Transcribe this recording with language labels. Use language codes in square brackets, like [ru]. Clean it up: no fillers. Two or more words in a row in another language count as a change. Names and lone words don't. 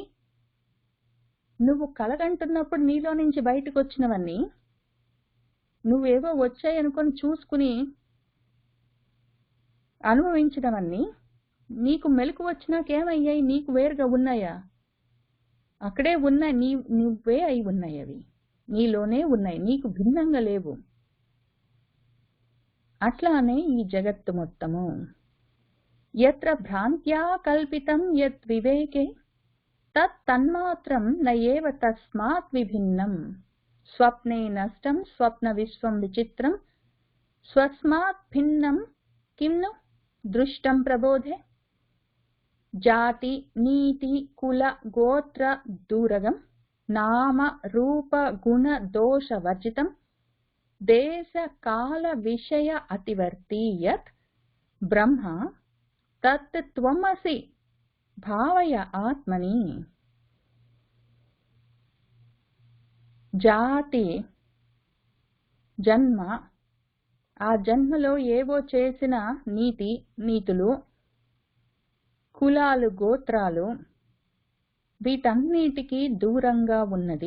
[te] నువ్వు కలగంటున్నప్పుడు నీలో నుంచి బయటకు వచ్చినవన్నీ, నువ్వేవో వచ్చాయనుకొని చూసుకుని అనుభవించినవన్నీ నీకు మెలకు వచ్చినాకేమయ్యాయి? నీకు వేరుగా ఉన్నాయా? అక్కడే ఉన్నాయి, నువ్వే అయి ఉన్నాయి. అవి నీలోనే ఉన్నాయి, నీకు భిన్నంగా లేవు. అట్లానే ఈ జగత్తు మొత్తము [sa] यत्र भ्रान्त्या कल्पितं यत् विवेके तत् तन्मात्रं न एव तस्मात् विभिन्नं स्वप्ने नष्टं स्वप्न विश्वं विचित्रं स्वस्मात् भिन्नं किं नु दृष्टं प्रबोधे जाति नीति कुल गोत्र दूरगं नाम रूप गुण दोष वर्जितं देश काल विषय अतिवर्ती यत् ब्रह्म तत् त्वमसि भावय आत्मनि। [te] జాతి జన్మ, ఆ జన్మలో ఏవో చేసిన నీతులు, కులాలు గోత్రాలు, వీటన్నిటికీ దూరంగా ఉన్నది.